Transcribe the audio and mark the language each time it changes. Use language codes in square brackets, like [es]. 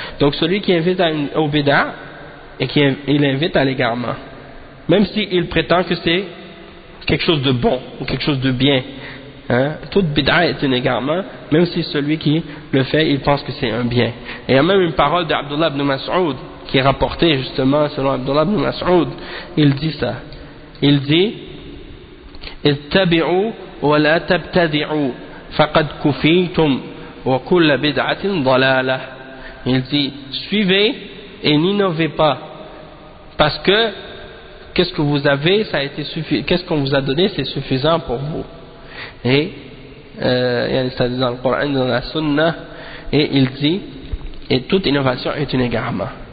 [fr] Donc celui qui invite au bid'a et il invite à l'égarement, même s'il prétend que c'est quelque chose de bon ou quelque chose de bien, hein? Toute bid'a est un égarement, même si celui qui le fait, il pense que c'est un bien. Et il y a même une parole d'Abdullah ibn Mas'ud qui est rapportée justement selon Abdullah ibn Mas'ud. Il dit ça. [ar] Il dit اتبعوا ولا تبتدعوا فقد كفيتم وكل بدعة ضلالة. [fr] Il dit suivez et n'innovez pas, parce que qu'est-ce que vous avez, ça a été qu'est-ce qu'on vous a donné, c'est suffisant pour vous. Et ça dit dans le Coran, dans la Sunna, et il dit et toute innovation est une égarement.